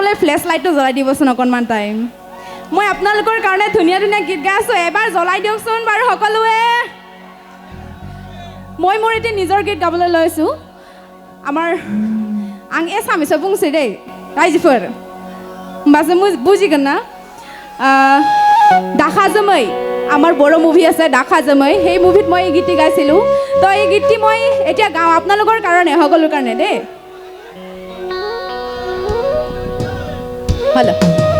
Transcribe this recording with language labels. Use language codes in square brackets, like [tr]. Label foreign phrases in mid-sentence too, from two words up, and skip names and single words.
[as] ফ্লেছ লাইটটো জ্বলাই দিবচোন অকণমান টাইম মই আপোনালোকৰ কাৰণে ধুনীয়া ধুনীয়া গীত গাই আছোঁ এবাৰ জ্বলাই দিয়কচোন বাৰু সকলোৱে মই মোৰ এতিয়া নিজৰ গীত গাবলৈ লৈছোঁ আমাৰ [brx] आं एसामिसाव बुंसै दै रायजोफोर होमबासो बुजिगोन ना [as] दाखा जोमै আমাৰ বড়ো মুভি আছে দাখা জমৈ সেই মুভিত মই এই গীতটি গাইছিলোঁ তো এই গীতটি মই এতিয়া গাওঁ আপোনালোকৰ কাৰণে সকলোৰ কাৰণে দেই হেল্ল'